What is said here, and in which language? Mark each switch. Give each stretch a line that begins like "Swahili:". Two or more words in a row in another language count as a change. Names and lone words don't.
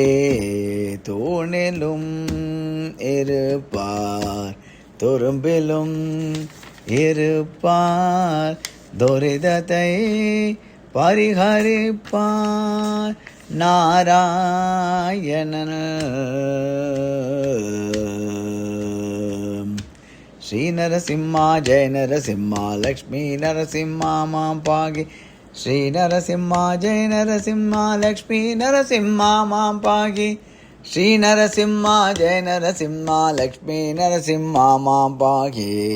Tamil: தூணிலும் இருப்பார் துரும்பிலும் இருப்பார், துரிதத்தை பரிஹரிப்பார் நாராயணன்.
Sanskrit: श्री नरसिंह जय नरसिंह, लक्ष्मी नरसिंह मां पाहि. श्री नरसिंह जय नरसिंह लक्ष्मी नरसिंह मां पाहि श्री नरसिंह जय नरसिंह लक्ष्मी नरसिंह मां पाहि